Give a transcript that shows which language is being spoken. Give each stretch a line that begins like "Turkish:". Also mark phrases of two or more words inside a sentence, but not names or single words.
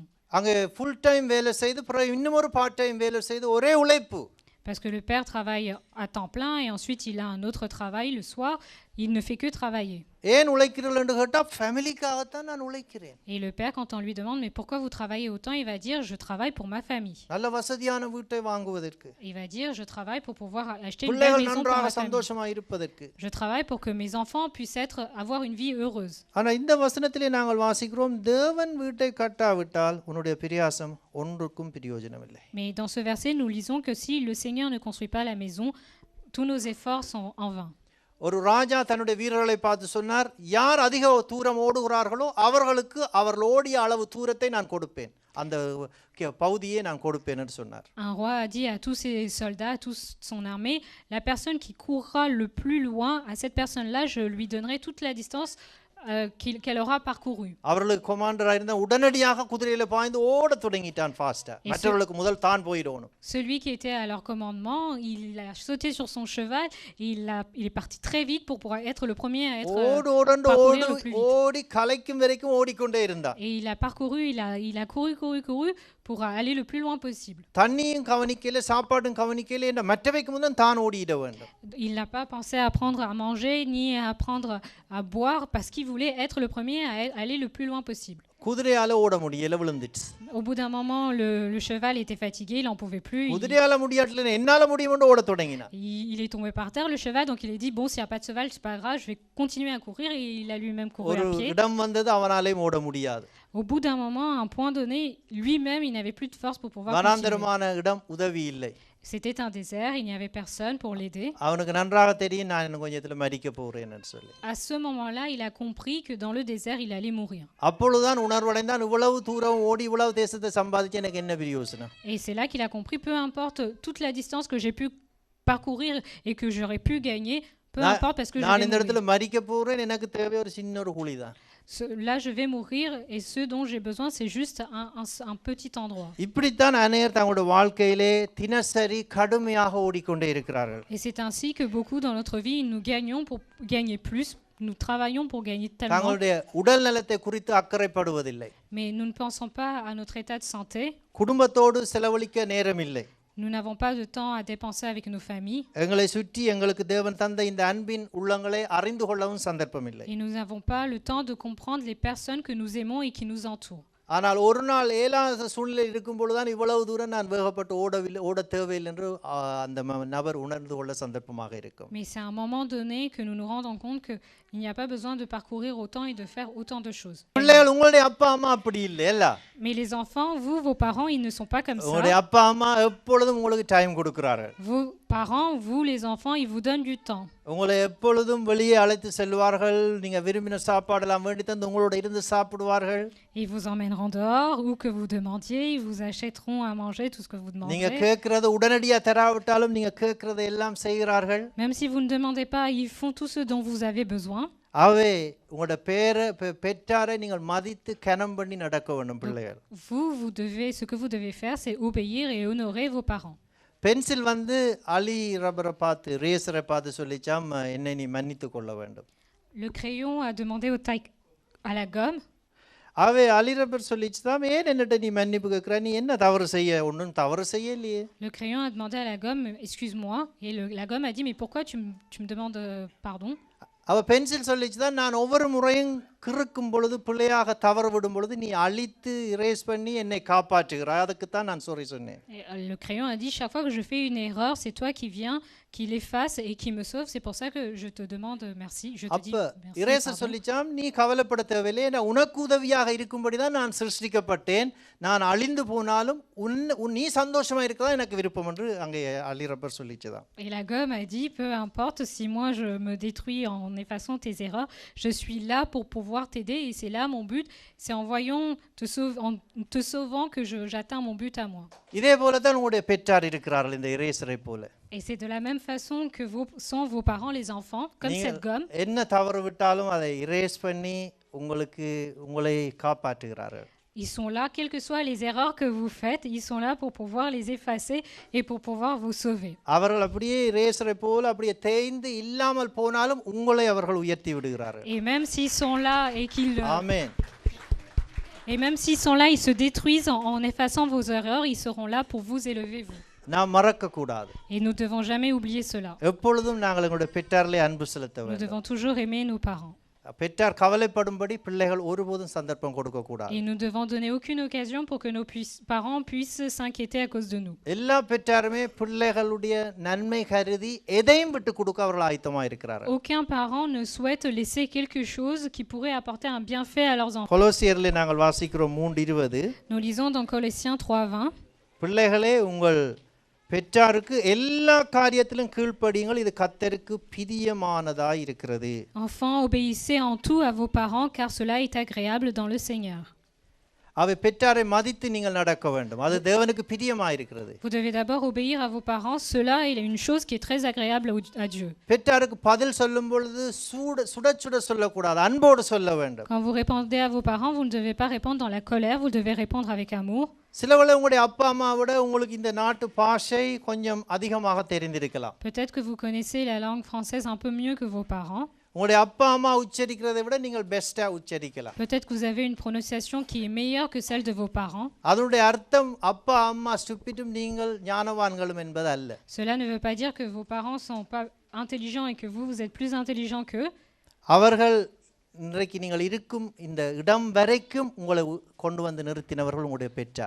Tamil: அங்கே
English: full time
Tamil: வேலை செய்து பிறகு இன்னும் ஒரு
English: part time
Tamil: வேலை செய்து ஒரே உழைப்பு.
French: Parce que le père travaille à temps plein et ensuite il a un autre travail le soir, il ne fait que travailler.
Tamil: ஏன் உழைக்கிறீர்கள் என்று கேட்டா ஃபேமிலிக்காகத்தான் நான் உழைக்கிறேன்.
French: Et le père, quand on lui demande mais pourquoi vous travaillez autant, il va dire je travaille pour ma famille.
Tamil: நல்ல வசதியான வீட்டை வாங்குவதற்கு.
French: Il va dire je travaille pour pouvoir acheter une belle maison pour ma
Tamil: சந்தோஷமாக இருப்பதற்கு.
French: Je travaille pour que mes enfants puissent avoir une vie heureuse.
Tamil: ஆனா இந்த வசனத்திலே நாங்கள் வாசிக்கிறோம், தேவன் வீட்டை கட்டாவிட்டால் உன்னுடைய பிரயாசம் ஒன்றுக்கும் பிரயோஜனம் இல்லை.
French: Mais dans ce verset nous lisons que si le Seigneur ne construit pas la maison, tous nos efforts sont en vain.
Tamil: ஒரு ராஜா தன்னுடைய வீரர்களை பார்த்து சொன்னார், யார் அதிக தூரம் ஓடுகிறார்களோ அவர்களுக்கு அவர்கள் ஓடிய அளவு தூரத்தை நான் கொடுப்பேன், அந்த பகுதியை நான் கொடுப்பேன் என்று சொன்னார்.
French: Un roi a dit à tous ses soldats, à toute son armée, la personne qui courra le plus loin, à cette personne-là je lui donnerai toute la distance qu'elle aura parcouru.
Tamil: அவர்களுக்கு கமாண்டரா இருந்த உடனடியாக குதிரையில பாய்ந்து ஓட தொடங்கிட்டான் ஃபாஸ்டா. மற்றவர்களுக்கு முதல் தான் போயிடணும்.
French: Celui qui était à leur commandement, il a sauté sur son cheval, il est parti très vite pour pouvoir être le premier à être parcourir le plus vite.
Tamil: ஓடி கலைக்கும் வரைக்கும் ஓடிக்கொண்டே இருந்தான்.
French: Et il a parcouru, il a couru pour aller le plus loin possible.
Tamil: தண்ணியும் கவனிக்கல, சாப்பாடும் கவனிக்கல, என்ற மற்றவைக்கு முன்ன தான் ஓடிட வேண்டும்.
French: Il n'a pas pensé à prendre à manger ni à prendre à boire parce qu'il voulait être le premier à aller le plus loin possible.
Tamil: குதிரையால ஓட முடியல, விழுந்துச்சு.
French: Au bout d'un moment, le cheval était fatigué, il n'en pouvait plus.
Tamil: குதிரையால முடியாட்டல என்னால முடியும்னு ஓட தொடங்கினான்.
French: Il est tombé par terre le cheval, donc il a dit bon, s'il n'y a pas de cheval, c'est pas grave, je vais continuer à courir, et il a lui-même couru à pied.
Tamil: ஒரு இடம் வந்தது அவனாலே ஓட முடியாது.
French: Au bout d'un moment, à un point donné, lui-même, il n'avait plus de force pour pouvoir continuer.
Tamil: வனாந்தரமான இடம், உதவி இல்லை.
French: C'était un désert, il n'y avait personne pour l'aider.
Tamil: அவனுக்கு நன்றாக தெரியும் நான் இன்னும் கொஞ்சத்துல மரிக்க போறேன்னு சொல்லி.
French: À ce moment-là, il a compris que dans le désert, il allait mourir.
Tamil: அப்பொழுதுதான் உணர்வடைந்தான், இவ்வளவு தூரம் ஓடி இவ்வளவு தேசத்தை சம்பாதிச்சு எனக்கு என்ன பிரயோஜனம்.
French: Et c'est là qu'il a compris, peu importe toute la distance que j'ai pu parcourir et que j'aurais pu gagner, peu importe parce que
Tamil: நான் இந்த இடத்துல மரிக்க போறேன், எனக்கு தேவை ஒரு சின்ன ஒரு குழிதான்.
French: Là je vais mourir et ce dont j'ai besoin c'est juste un petit endroit.
Tamil: இப்படித்தான் அநேகர் தங்களுடைய வாழ்க்கையிலே தினசரி கடுமையாக ஓடிக்கொண்டே இருக்கிறார்கள்.
French: Et c'est ainsi que beaucoup dans notre vie nous gagnons pour gagner plus, nous travaillons pour gagner tellement.
Tamil: தங்களுடைய உடல் நலத்தை குறித்து அக்கறைப்படுவதில்லை.
French: Mais nous ne pensons pas à notre état de santé.
Tamil: குடும்பத்தோடு செலவழிக்க நேரம் இல்லை.
French: Nous n'avons pas de temps à dépenser avec nos familles.
Tamil: எங்களை சுற்றி எங்களுக்கு தேவன் தந்த இந்த அன்பின் உள்ளங்களை அறிந்து கொள்ளவும் சந்தர்ப்பம் இல்லை.
French: Et nous n'avons pas le temps de comprendre les personnes que nous aimons et qui nous entourent.
Tamil: ஆனால் ஒரு நாள் ஏலாத சூழ்நிலை இருக்கும் பொழுதுதான் இவ்வளவு தூரம் நான் வேகப்பட்டு ஓட தேவையில்லை என்று அந்த நபர் உணர்ந்து கொள்ள சந்தர்ப்பமாக இருக்கும்.
French: Mais c'est à un moment donné que nous nous rendons compte qu'il n'y a pas besoin de parcourir autant et de faire autant de choses.
Tamil: பிள்ளைகள் உங்களுடைய அப்பா அம்மா அப்படி இல்லை இல்ல.
French: Mais les enfants, vous, vos parents, ils ne sont pas comme
Tamil: உங்களுடைய
French: ça.
Tamil: அப்பா அம்மா எப்பொழுதும் உங்களுக்கு டைம் கொடுக்கிறார்கள்.
French: Vos parents, vous, les enfants, ils vous donnent du temps.
Tamil: உங்களை எப்பொழுதும் வெளியே அழைத்து செல்வார்கள். நீங்க விரும்பின சாப்பாடெல்லாம் வேண்டி தந்து உங்களோட இருந்து சாப்பிடுவார்கள்.
French: Ils vous emmèneront dehors, où que vous demandiez, ils vous achèteront à manger tout ce que vous
Tamil: நீங்க
French: demanderez.
Tamil: கேட்கறது உடனடியா தராவிட்டாலும் நீங்க கேட்கறதை எல்லாம் செய்கிறார்கள்.
French: Même si vous ne demandez pas, ils font tout ce dont vous avez besoin.
Tamil: அவே உங்களோட பெற்றாரை நீங்கள் மதித்து கனம் பண்ணி நடக்க வேண்டும் பிள்ளைகள்.
French: Vous devez, ce que vous devez faire, c'est obéir et honorer vos parents.
Tamil: பென்சில் வந்து அலி ரப்பரை பார்த்து ரேசரை பார்த்து சொல்லிச்சாம் என்னை நீ மன்னித்து கொள்ள வேண்டும்.
French: Le crayon a demandé à la gomme.
Tamil: அவே அலி ரப்பர் சொல்லிச்சுதான் ஏன் என்னட்ட நீ மன்னிப்பு கேட்குற, நீ என்ன தவறு செய்ய, ஒன்றும் தவறு செய்யலையே.
French: Le crayon a demandé à la gomme, excuse-moi, et la gomme a dit, mais pourquoi tu me demandes pardon?
Tamil: அவ பென்சில் சொல்லிச்சுதான் நான் ஒவ்வொரு முறையும் கிறுக்கும் பொழுது பிள்ளையாக தவறு விடும் பொழுது நீ அழித்து இரேஸ் பண்ணி என்னை காப்பாற்றுகிறாய், அதுக்குத்தான் நான் சாரி சொன்னேன்.
French: Le crayon a dit, chaque fois que je fais une erreur, c'est toi qui viens, qui l'efface et qui me sauve, c'est pour ça que je te demande merci, je te dis
Tamil: அப்ப
French: merci.
Tamil: இரேசர் சொல்லிச்சாம் நீ கவலைப்பட தேவையில்லை, நான் உனக்கு உதவியாக இருக்கும்படி தான் நான் சிருஷ்டிக்கப்பட்டேன், நான் அழிந்து போனாலும் நீ சந்தோஷமா இருக்கதான் எனக்கு விருப்பம் என்று அங்கே அலி ரப்பர் சொல்லிச்சுதான்.
French: Et la gomme a dit, peu importe si moi je me détruis en effaçant tes erreurs, je suis là pour pouvoir t'aider et c'est là mon but, c'est en te sauvant que j'atteins mon but à moi.
Tamil: இதே போல தான் உங்களுடைய பெற்றார் இருக்கிறார்கள் இந்த இரேசரை போல.
French: Et c'est de la même façon que sont vos parents, les enfants, comme cette gomme.
Tamil: என்ன தவறு விட்டாலும் அதை இரேஸ் பண்ணி உங்களை காப்பாற்றுகிறார்கள்.
French: Ils sont là, quelles que soient les erreurs que vous faites, ils sont là pour pouvoir les effacer et pour pouvoir vous sauver.
Tamil: அவர்கள் அப்படியே இரேசரை போல அப்படியே தேய்ந்து இல்லாமல் போனாலும் உங்களை அவர்கள் உயர்த்தி விடுகிறார்கள்.
French: Et même s'ils sont là et qu'ils
Tamil: ஆமென்.
French: Et même s'ils sont là, ils se détruisent en effaçant vos erreurs, ils seront là pour vous élever vous.
Tamil: நாம் மறக்க கூடாது.
French: Et nous devons jamais oublier cela.
Tamil: எப்பொழுதும் நாங்கள் எங்களுடைய பெற்றாரிலே அன்பு செலுத்த
French: Nous
Tamil: வேண்டும்.
French: devons toujours aimer nos parents.
Tamil: பெற்றார் கவலைப்படும்படி பிள்ளைகள் ஒருபோதும் சந்தர்ப்பம் கொடுக்க கூடாது.
French: Et nous devons donner aucune occasion pour que nos parents puissent s'inquiéter à cause de nous.
Tamil: எல்லா பெற்றாருமே பிள்ளைகளுடைய நன்மை கருதி எதையும் விட்டு கொடுக்க அவர்கள் ஆயத்தமா இருக்கிறார்கள்.
French: Aucun parent ne souhaite laisser quelque chose qui pourrait apporter un bienfait à leurs enfants.
Tamil: கொலோசியரிலே நாங்கள் வாசிக்கிறோம் 3:20.
French: Nous lisons dans Colossiens 3:20.
Tamil: பிள்ளைகளே உங்கள் பெற்றாருக்கு எல்லா காரியத்திலும் கீழ்ப்படியுங்கள், இது கர்த்தருக்கு பிரியமானதாய் இருக்கிறது.
French: Enfants, obéissez en tout à vos parents, car cela est agréable dans le Seigneur.
Tamil: அவை பெற்றாரை மதித்து நீங்கள் நடக்க வேண்டும், அது தேவனுக்கு பிரியமாய் இருக்கிறது.
French: Vous devez d'abord obéir à vos parents, cela est une chose qui est très agréable à Dieu.
Tamil: பெற்றாருக்கு பதில் சொல்லும் பொழுது சுட சொல்லக்கூடாது, அன்போடு சொல்ல வேண்டும்.
French: Quand vous répondez à vos parents, vous ne devez pas répondre dans la colère, vous devez répondre avec amour.
Tamil: சிலவேளை உங்களுடைய அப்பா அம்மா விட உங்களுக்கு இந்த நாட்டு பாஷை கொஞ்சம் அதிகமாக தெரிந்திருக்கலாம்.
French: Peut-être que vous connaissez la langue française un peu mieux que vos parents.
Tamil: உங்களுடைய அப்பா அம்மா உச்சரிக்கிறதை விட நீங்கள் பெஸ்டா உச்சரிக்கலாம்.
French: Peut-être que vous avez une prononciation qui est meilleure que celle de vos parents.
Tamil: அதனுடைய அர்த்தம் அப்பா அம்மா ஸ்டூபிடும் நீங்கள் ஞானவான்களும் என்பது அல்ல.
French: Cela ne veut pas dire que vos parents sont pas intelligents et que vous êtes plus intelligents qu'eux.
Tamil: அவர்கள் இன்றைக்கு நீங்கள் இருக்கும் இந்த இடம் வரைக்கும் உங்களை கொண்டு வந்து நிறுத்தினவர்கள் உங்களுடைய பெற்றார்.